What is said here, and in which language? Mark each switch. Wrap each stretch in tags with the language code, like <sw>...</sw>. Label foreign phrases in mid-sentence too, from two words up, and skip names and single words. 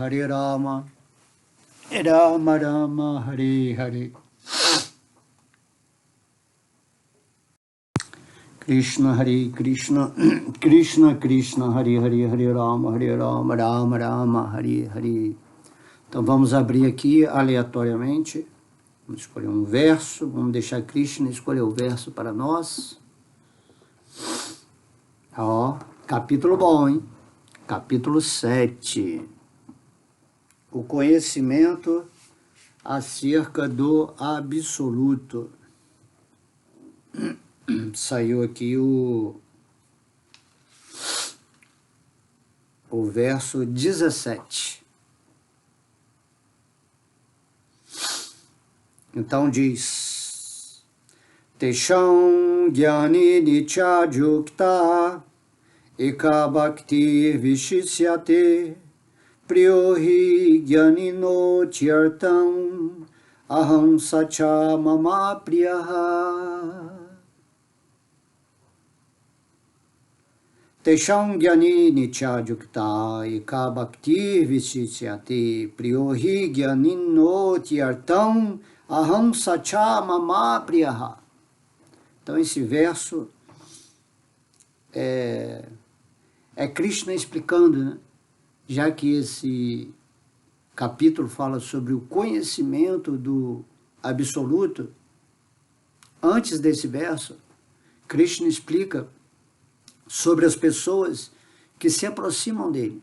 <pt>Rama Rama, Hare Hare Krishna, Hare Krishna, Krishna Krishna, Hare Hare, Hare Rama, Rama Rama, Hare Hare. Então vamos abrir aqui aleatoriamente, vamos escolher um verso, vamos deixar Krishna escolher o verso para nós. Ó, capítulo bom, hein? Capítulo 7. O conhecimento acerca do absoluto. Saiu aqui o verso 17. Então diz:</pt> <sa>तेषां ज्ञानी नित्य युक्त एक भक्ति विशिष्यते प्रियो हि ज्ञानिनो अत्यर्थम् अहं स च मम प्रियः तेषां ज्ञानी नित्य युक्त एक भक्ति विशिष्यते प्रियो हि ज्ञानिनो अत्यर्थम् अहं स च मम प्रियः.</sa> <pt>Então esse verso é Krishna explicando, né? Já que esse capítulo fala sobre o conhecimento do absoluto, antes desse verso, Krishna explica sobre as pessoas que se aproximam dele.</pt>